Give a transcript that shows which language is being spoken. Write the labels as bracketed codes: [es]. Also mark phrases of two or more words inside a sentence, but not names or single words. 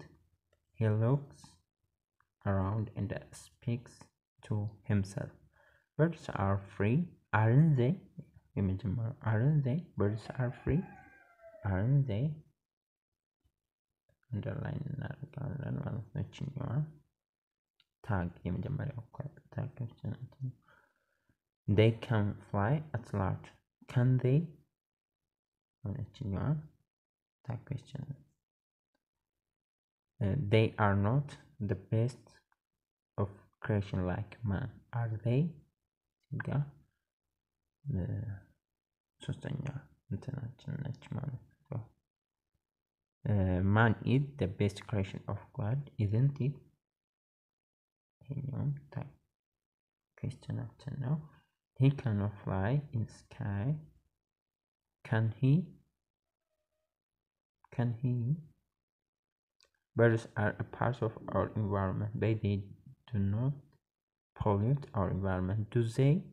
[en] He looks around and speaks to himself. Birds are free, aren't they? Aren't they? Birds are free, aren't they? [am] Underline እናደርጋለን ማለት ነው። እችኛዋ ታግ የመጀመሪያው ታግ ነው። [en] They can fly at large. Can they? [am] እችኛዋ ታግ question. [en] They are not the best of creation like man, are they? [am] ጋ ሶስተኛ እንትናችን ነች ማለት ነው። [en] Man is the best creation of God, isn't it? [am] ይሄኛው ታግ ኩዌስችናችን ነው። [en] He cannot fly in sky. Can he? Birds are a part of our environment, but they do not pollute our environment, do they?